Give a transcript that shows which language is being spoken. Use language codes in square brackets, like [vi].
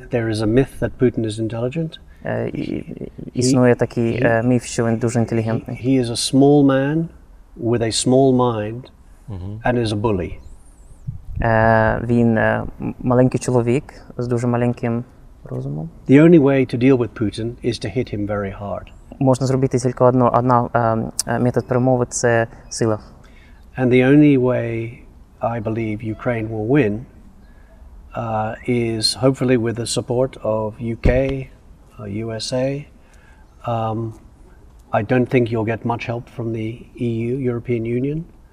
[en] There is a myth that Putin is intelligent. [uk] Існує такий міф, що він дуже інтелігентний. [en] He is a small man with a small mind and is a bully. [uk] Він маленький чоловік з дуже маленьким розумом. [en] The only way to deal with Putin is to hit him very hard. [uk] Можна зробити тільки одна метод перемови – це сила. [en] And the only way I believe Ukraine will win is hopefully with the support of UK, USA. I don't think you'll get much help from the EU, European Union.